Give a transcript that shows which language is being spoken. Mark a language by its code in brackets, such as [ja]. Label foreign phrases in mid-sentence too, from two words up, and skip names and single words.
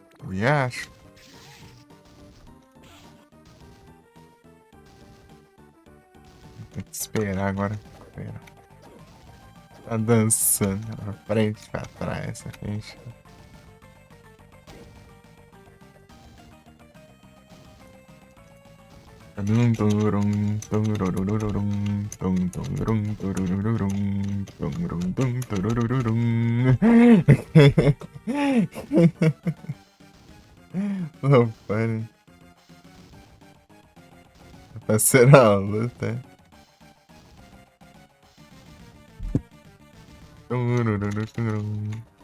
[pt] E acho. Tem que esperar agora. Espera. Tá dançando pra frente, pra trás, pra frente. Tum, turum, tururururum, tum, turum, tururururum, turum, tum, tururururum. Não, para. Tá sendo a luta. Tururururum.